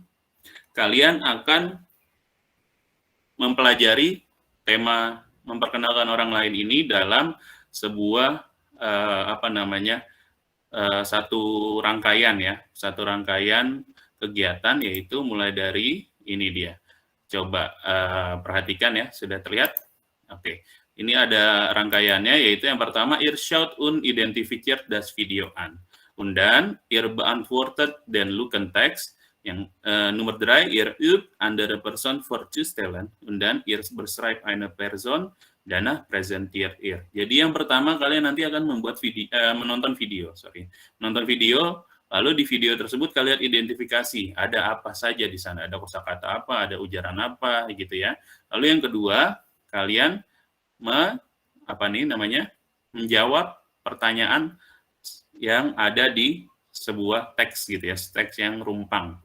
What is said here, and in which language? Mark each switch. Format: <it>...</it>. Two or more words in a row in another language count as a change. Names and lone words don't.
<id>Kalian akan mempelajari tema memperkenalkan orang lain ini dalam sebuah satu rangkaian ya, satu rangkaian kegiatan, yaitu mulai dari ini dia. Coba perhatikan ya, sudah terlihat? Oke, ini ada rangkaiannya, yaitu yang pertama Irsyad</id> <de>unidentifiziert das Video an. Und dann ihr beantwortet den Lückentext.</de> <id>Yang nomor 3,</id> <de>ihr übt andere Person vorzustellen. Und dann ihr beschreibt eine Person, danach präsentiert ihr.</de> <id>Jadi yang pertama kalian nanti akan membuat video, menonton video, lalu di video tersebut kalian identifikasi ada apa saja di sana, ada kosakata apa, ada ujaran apa, gitu ya. Lalu yang kedua, kalian menjawab pertanyaan yang ada di sebuah teks gitu ya, teks rumpang.</id>